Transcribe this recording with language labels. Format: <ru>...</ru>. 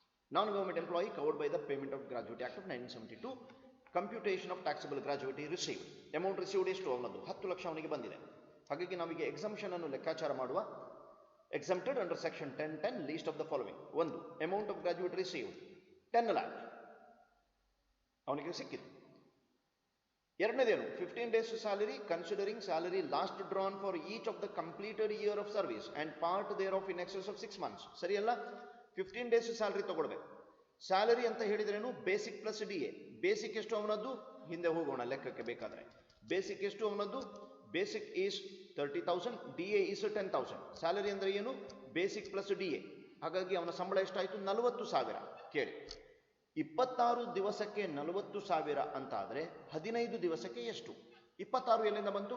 <en>Non-government employee covered by the Payment of Gratuity Act of 1972. Computation of taxable gratuity received. Amount received</en> <kn>ಎಷ್ಟು? ಅವನದು 10 ಲಕ್ಷ ಅವನಿಗೆ ಬಂದಿದೆ. ಹಾಗಾಗಿ ನಾವೀಗ ಎಕ್ಸಂಪ್ಷನ್ ಅನ್ನು ಲೆಕ್ಕಾಚಾರ ಮಾಡುವ.</kn> <en>Exempted under section 1010 list of the following. 1. Amount of gratuity received 10 lakh</en> <kn>ಅವನಿಗೆ ಸಿಕ್ಕಿದೆ. ಎರಡನೇದೇನು?</kn> <en>15 days salary considering salary last drawn for each of the completed year of service and part thereof in excess of 6 months.</en> <kn>ಸರಿಯಲ್ಲ? 15 days salary ತಗೊಳ್ಬೇಕು. Salary ಅಂತ ಹೇಳಿದ್ರೇನು?</kn> <en>Basic plus DA.</en> <kn>Basic ಎಷ್ಟು ಅವನದ್ದು? ಹಿಂದೆ ಹೋಗೋಣ ಲೆಕ್ಕಕ್ಕೆ ಬೇಕಾದ್ರೆ. ಬೇಸಿಕ್ ಎಷ್ಟು ಅವನದ್ದು?</kn> <en>Basic is 30,000, DA is 10,000. Salary</en> <kn>ಅಂದ್ರೆ ಏನು?</kn> <en>Basic plus DA.</en> <kn>ಹಾಗಾಗಿ ಅವನ ಸಂಬಳ ಎಷ್ಟಾಯಿತು? 40,000. ಕೇಳಿ, 26 ದಿವಸಕ್ಕೆ 40,000 ಅಂತ ಆದರೆ 15 ದಿವಸಕ್ಕೆ ಎಷ್ಟು? 26 ಎಲ್ಲಿಂದ ಬಂತು?</kn>